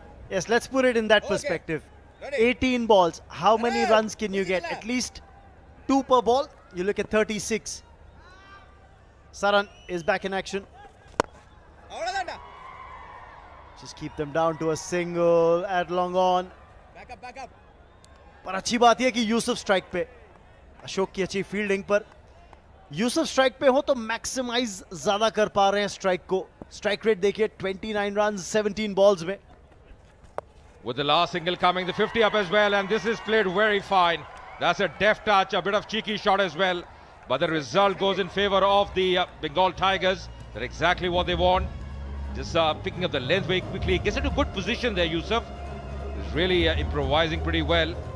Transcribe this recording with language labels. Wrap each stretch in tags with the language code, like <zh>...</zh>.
<en>Yes, let's put it in that perspective. 18 balls. How many runs can you get? At least 2 per ball. You look at 36. Saran is back in action. Just keep them down to a single at long on. Back up.</en> <hi>पर अच्छी बात यह कि Yusuf strike पे, अशोक की अच्छी fielding पर Yusuf strike पे हो तो मैक्सिमाइज ज्यादा कर पा रहे हैं स्ट्राइक को. स्ट्राइक रेट देखिए 29 रन्स 17 बॉल्स में.</hi> <en>With the last single coming, the 50 up as well, and this is played very fine. That's a deft touch, a bit of cheeky shot as well. But the result goes in favor of the Bengal Tigers. They're exactly what they want. Just picking up the length very quickly. Gets into good position there, Yusuf. He's really improvising pretty well.</en>